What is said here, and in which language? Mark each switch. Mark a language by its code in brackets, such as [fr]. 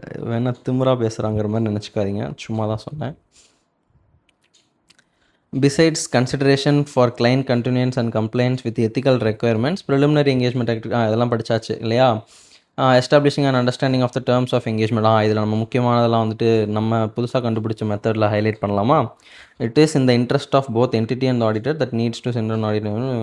[ta] வேணால் திமுறா பேசுகிறாங்கிற மாதிரி நினச்சிக்காதீங்க, சும்மா தான் சொன்னேன். [en] Besides consideration for client continuance and compliance with ethical requirements, preliminary engagement [ta] இதெல்லாம் படித்தாச்சு இல்லையா? [en] Establishing and understanding of the terms of engagement. [ta] இதில் நம்ம முக்கியமானதெல்லாம் வந்துட்டு நம்ம புதுசாக கண்டுபிடிச்ச மெத்தடில் ஹைலைட் பண்ணலாமா? [en] It is in the interest of both entity and auditor that needs to send an auditor.